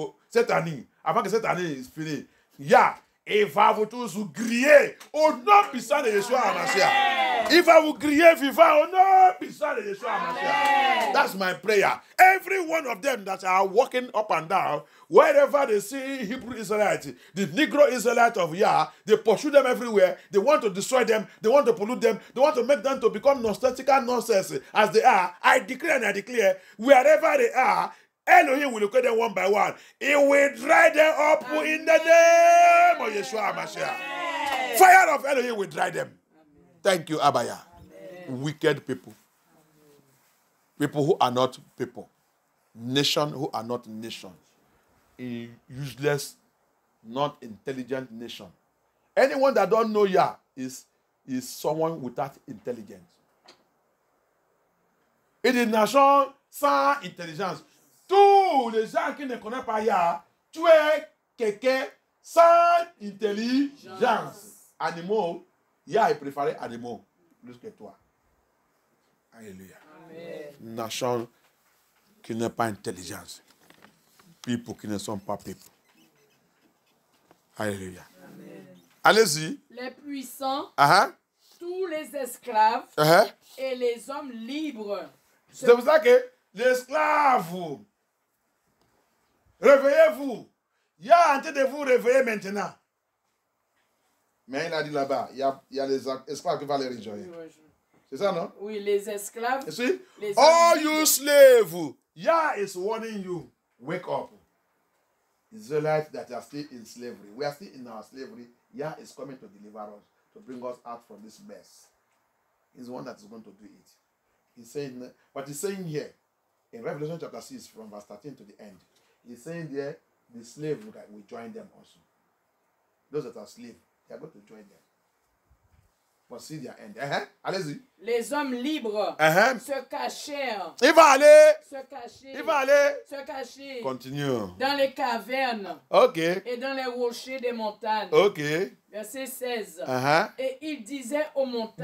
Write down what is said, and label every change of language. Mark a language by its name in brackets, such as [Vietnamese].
[French] Cette année, avant que cette année finisse, Yah, il va vous tous vous griller au nom puissant de Yeshua HaMashiach. Il va vous griller vivant au nom puissant de Yeshua HaMashiach. [English] That's my prayer. Every one of them that are walking up and down, wherever they see Hebrew Israelites, the Negro Israelites of Yah, they pursue them everywhere. They want to destroy them. They want to pollute them. They want to make them to become nonsensical nonsense as they are. I declare and I declare, wherever they are, Elohim will look at them one by one. He will dry them up in the name of Yeshua HaMashiach. Fire of Elohim will dry them. Thank you, Abaya. Wicked people. People who are not people. Nation who are not nations. A useless, not intelligent nation. Anyone that don't know Yah is someone without intelligence. It is nation [French] sans intelligence. Tous les gens qui ne connaissent pas Yah, tu es quelqu'un sans intelligence. Animaux, Yah est préféré animaux plus que toi. Alléluia. Amen. Nation qui n'a pas intelligence. People qui ne sont pas people. Alléluia. Allez-y. Les puissants, tous les esclaves et les hommes libres. C'est pour ça que les esclaves, réveillez-vous. Il y a en train de vous réveiller maintenant. Mais il a dit là-bas, il y a les esclaves qui vont les rejoindre. C'est ça, non? Oui, les esclaves. [English] You see? All you slaves, Yah is warning you. Wake up. Israelites that are still in slavery. We are still in our slavery. Yah is coming to deliver us, to bring us out from this mess. He's the one that is going to do it. He's saying, but he's saying here, in Revelation chapter 6, from verse 13 to the end, he's saying there, the slave will join them also. Those that are slaves, they are going to join them. But see their end. [French] Allez-y. Les hommes libres se cachèrent. Il va aller. Se cacher. Il va aller. Se cacher. Continue. Dans les cavernes. Ok. Et dans les rochers des montagnes. Ok. Verset 16. Et il disait aux montagnes.